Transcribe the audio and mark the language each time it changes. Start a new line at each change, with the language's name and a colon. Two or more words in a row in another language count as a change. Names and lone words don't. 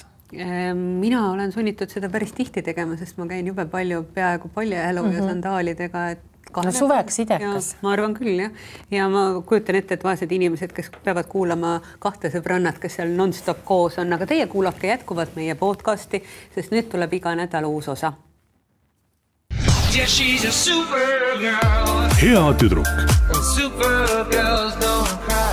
Estonian: Mina olen sunnitud seda päris tihti tegema, sest ma käin jube palju peaaegu paljajalu ja sandaalidega. No suveks idekas. Ma arvan küll, jah. Ja ma kujutan ette, et vaesed inimesed, kes peavad kuulama 2 sõbrannat, kes seal non-stop koos on, aga teie kuulake jätkuvalt meie podcasti, sest nüüd tuleb iga nädal uus osa.
English: Yeah, she's a supergirl.
Estonian: Hea tüdruk.
English: Supergirls don't